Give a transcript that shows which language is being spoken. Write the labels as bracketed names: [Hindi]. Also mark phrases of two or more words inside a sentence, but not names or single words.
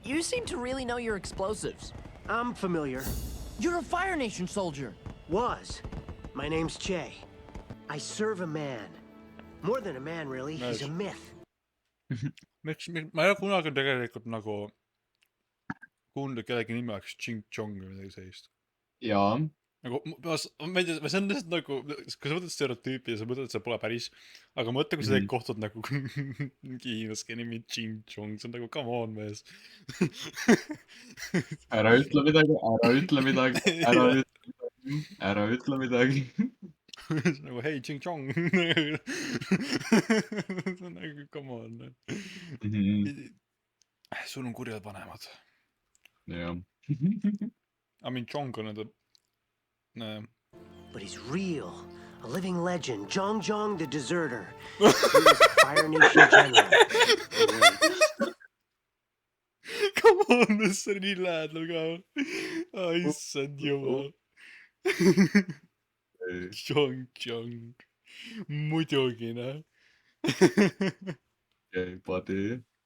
[English] You seem to really know your explosives. I'm familiar. You're a Fire Nation soldier. Was. My name's Che. I serve a man. More than a man, really. He's a myth. [Estonian] Ma ei ole kunagi tegelikult nagu kuulnud, et kellegi nimi oleks Ching Chong või midagi sellist. Jaa. Nagu, ma ei tea, see on lihtsalt nagu, kui sa mõtled stereotüüpi ja sa mõtled, et see pole päris, aga mõtle, kui sa kohtud nagu mingi hiinlaske nimi Ching Chong, see on nagu, [English] come on, [Estonian] mees. Ära ütle midagi, ära ütle midagi, ära ütle midagi. Nagu, hei, Ching Chong. See on nagu, [English] come on. [Estonian] Sul on kurjad vanemad. Jah. [English] I mean, Chong on nende... But he's real. A living legend. Zhong the deserter. He was a Fire Nation general. Come on, this [Estonian] on nii lähedal ka. Issand jumal. Zhong. Muidugi, noh. [English] Okay, buddy.